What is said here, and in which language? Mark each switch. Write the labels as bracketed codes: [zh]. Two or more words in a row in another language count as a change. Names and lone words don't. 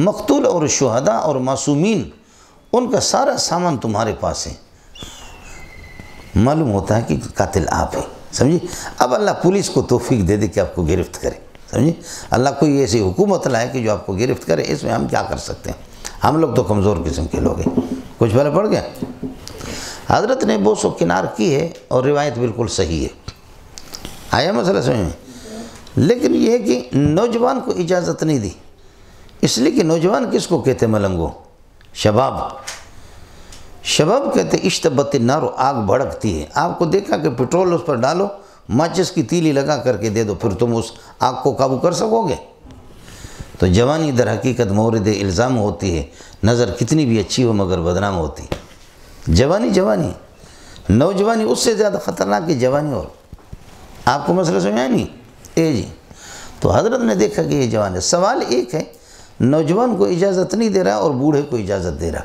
[ur] مقتول اور شہداء اور معصومین ان کا سارا سامان تمہارے پاس ہے، معلوم ہوتا ہے کہ قاتل آپ ہیں، سمجھے؟ اب اللہ پولیس کو توفیق دے دے کہ آپ کو گرفت کرے، سمجھے؟ اللہ کوئی ایسی حکومت لائے کہ جو آپ کو گرفت کرے، اس میں ہم کیا کر سکتے ہیں؟ ہم لوگ تو کمزور قسم کے لوگ ہیں، کچھ بھلا پڑ گیا۔ حضرت نے بوس و کنار کی ہے اور روایت بالکل صحیح ہے، آیا مسئلہ سمجھ میں؟ لیکن یہ ہے کہ نوجوان کو اجازت نہیں دی، اس لیے کہ نوجوان کس کو کہتے ملنگو؟ شباب، شباب کہتے [ar] اشتبت النار، [ur] آگ بھڑکتی ہے، آپ کو دیکھا کہ پٹرول اس پر ڈالو، ماچس کی تیلی لگا کر کے دے دو، پھر تم اس آگ کو قابو کر سکو گے؟ تو جوانی در حقیقت مورد الزام ہوتی ہے، نظر کتنی بھی اچھی ہو مگر بدنام ہوتی ہے۔ جوانی نوجوانی اس سے زیادہ خطرناک ہے جوانی، اور آپ کو مسئلہ سمجھا نہیں؟ جی، تو حضرت نے دیکھا کہ یہ جوان ہے، سوال ایک ہے، نوجوان کو اجازت نہیں دے رہا اور بوڑھے کو اجازت دے رہا۔